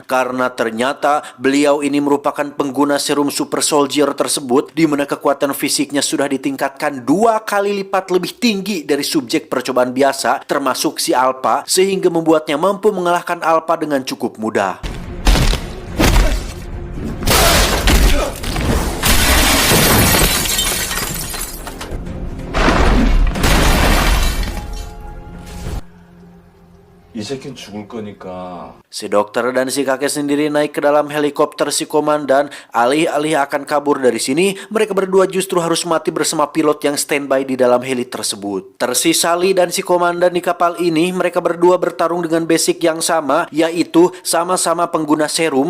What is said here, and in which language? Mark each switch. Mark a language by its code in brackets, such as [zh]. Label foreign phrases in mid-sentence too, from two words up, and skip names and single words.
[id] karena ternyata beliau ini merupakan pengguna serum super soldier tersebut, di mana kekuatan fisiknya sudah ditingkatkan 2 kali lipat lebih tinggi dari subjek percobaan biasa, termasuk si Alpha, sehingga membuatnya mampu mengalahkan Alpha dengan cukup mudah. [ko] 이 새끼는 죽을 거니까. [id] Si dokter dan si kakek sendiri naik ke dalam helikopter si komandan. Alih-alih akan kabur dari sini, mereka berdua justru harus mati bersama pilot yang standby di dalam heli tersebut. Tersisa Lee dan si komandan di kapal ini. Mereka berdua bertarung dengan basic yang sama, yaitu sama-sama pengguna serum.